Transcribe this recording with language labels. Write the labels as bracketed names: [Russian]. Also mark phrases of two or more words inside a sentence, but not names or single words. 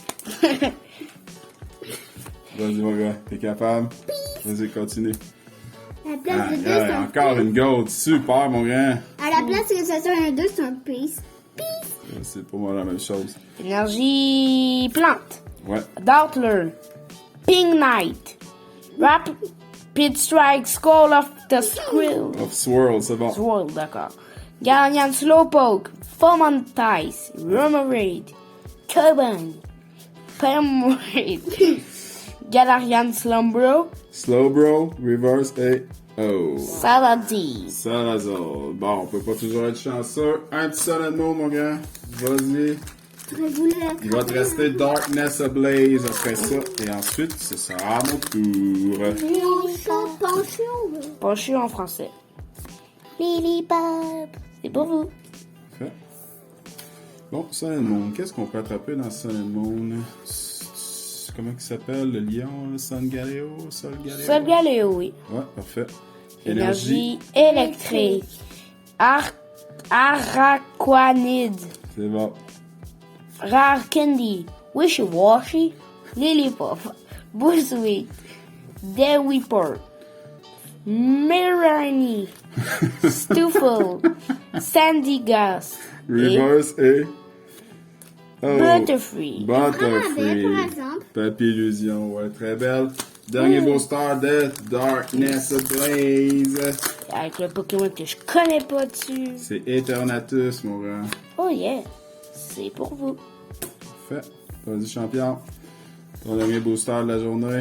[French] Vas-y, mon gars. T'es capable? Vas-y, continue. La place de deux, Ah, c'est un encore une gold. Super, mon grand. À la place que ça soit un 2, c'est un piece. C'est pour moi la même chose. Énergie plante. Ouais. Doubtler, Pink Knight, Rapid Strike, Skull of the Skrill. Of Swirl, c'est bon. Swirl, d'accord. Galarian Slowpoke, Fomantice, Remoraid, Cubone, Permoraid, Galarian Slumbro, Slowbro, Reverse et... Oh. Saladin. Salazar. Bon, on peut pas toujours être chanceux. Un petit solid mot, mon gars. Vas-y. Il va te rester Darkness Ablaze après ça. Et ensuite, ce sera mon tour. Penchu en français. Lily Bob. C'est pour vous. Fait. Bon, Solid Moon. Qu'est-ce qu'on peut attraper dans Solid Moon? Comment il s'appelle? Le lion, le Sun Galeo? Sol Galeo? Sol Galéo, oui. Ouais, parfait. Énergie électrique. Araquanid. C'est bon. Rare Candy. Wishy-Washy. Lillipup. Buzzweed. Deweyport. Mirani. Stoofle. Sandy-Gust. Reverse et... Oh. Butterfree. Butterfree. par exemple. Papy Illusion, ouais, très belle. Dernier booster de Darkness Ablaze. Avec le Pokémon que je connais pas dessus. C'est Eternatus, mon gars. [English] Oh yeah. [French] C'est pour vous. Parfait. Vas-y, champion. Ton dernier booster de la journée.